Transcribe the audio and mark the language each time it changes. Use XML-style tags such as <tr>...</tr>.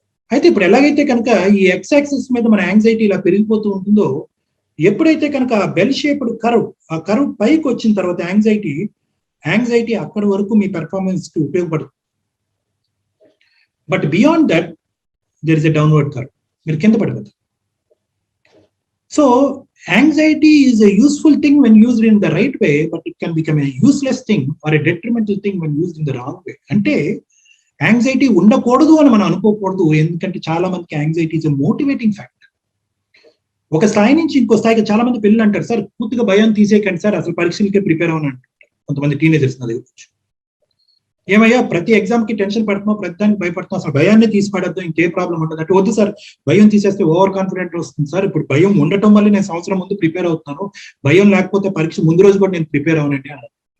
<te>అయితే ఇప్పుడు ఎలాగైతే కనుక ఈ ఎక్స్ యాక్సిస్ మీద మన యాంగ్జైటీ ఇలా పెరిగిపోతూ ఉంటుందో, ఎప్పుడైతే కనుక ఆ బెల్ షేప్డ్ కర్వ్, ఆ కర్వ్ పైకి వచ్చిన తర్వాత యాంగ్జైటీ అక్కడి వరకు మీ పెర్ఫార్మెన్స్ కి ఉపయోగపడుతుంది.</te> <en>but beyond that there is a downward curve,</en> <te>మీరు కింద పడిపోతారు.</te> <en>So anxiety is a useful thing when used in the right way, but it can become a useless thing or a detrimental thing when used in the wrong way.</en> <te>అంటే anxiety ఉండకూడదు అని మనం అనుకోకూడదు, ఎందుకంటే చాలా మందికి anxiety</te> <en>Is a motivating factor.</en> <te>ఒక స్థాయి నుంచి ఇంకో స్థాయికి చాలా మంది పిల్లలు అంటారు, సార్ పూర్తిగా భయం తీసేయకండి సార్, అసలు పరీక్షలకే ప్రిపేర్ అవ్వని అంటారు కొంతమంది టీనేజర్స్. నా దగ్గర ఏమయ్యా ప్రతి ఎగ్జామ్ కి టెన్షన్ పడుతున్నావు, ప్రతి దానికి భయపడుతున్నావు, అసలు భయాన్ని తీసి పడద్దు, ఇంకే ప్రాబ్లం ఉండదు అంటే, వద్దు సార్ భయం తీసేస్తే ఓవర్ కాన్ఫిడెంట్ వస్తుంది సార్, ఇప్పుడు భయం ఉండటం వల్ల నేను సంవత్సరం ముందు ప్రిపేర్ అవుతున్నాను, భయం లేకపోతే పరీక్ష ముందు రోజు కూడా నేను ప్రిపేర్ అవనండి అన్నారు.</te>